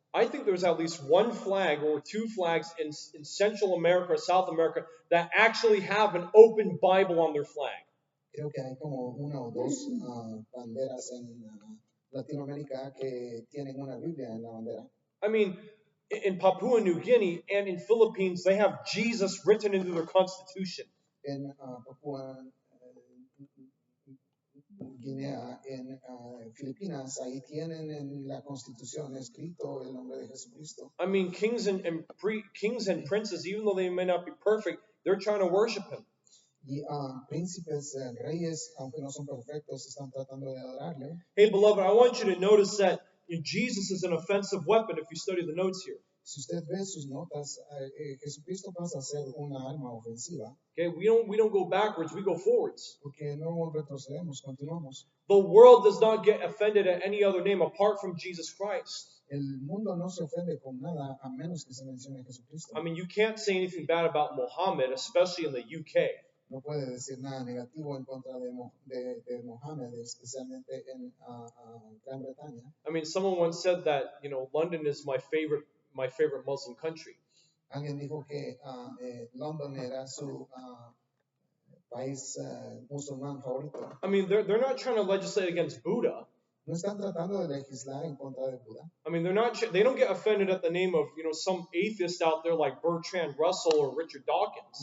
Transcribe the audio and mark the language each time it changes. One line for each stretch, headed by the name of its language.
English: I think there's at least one flag or two flags in Central America or South America that actually have an open Bible on their flag.
Spanish: Creo que hay como una o dos banderas en Latinoamérica que tienen una Biblia en la bandera.
English: I mean, in Papua New Guinea and in Philippines, they have Jesus written into their constitution.
Spanish: En Papúa Guinea, en Filipinas, ahí tienen en la Constitución escrito el nombre de Jesucristo.
English: I mean, kings and princes, even though they may not be perfect, they're trying to worship him.
Spanish: Y príncipes, reyes, aunque no son perfectos, están tratando de adorarle.
English: Hey, beloved, I want you to notice that Jesus is an offensive weapon if you study the notes here.
Spanish: Si usted ve sus notas, Jesucristo pasa a ser una arma ofensiva.
English: Okay, we don't go backwards, we go forwards.
Spanish: Porque no retrocedemos, continuamos.
English: The world does not get offended at any other name apart from Jesus Christ.
Spanish: El mundo no se ofende con nada a menos que se mencione Jesucristo.
English: I mean, you can't say anything bad about Muhammad, especially in the UK.
Spanish: No puede decir nada negativo en contra de Mohammed, especialmente en Gran Bretaña.
English: I mean, someone once said that, London is my favorite Muslim country.
Spanish: Alguien dijo que London era su país musulmán favorito.
English: I mean, they're not trying to legislate against Buddha.
Spanish: No están tratando de legislar en contra de Buda.
English: I mean, they don't get offended at the name of, some atheist out there like Bertrand Russell or Richard Dawkins.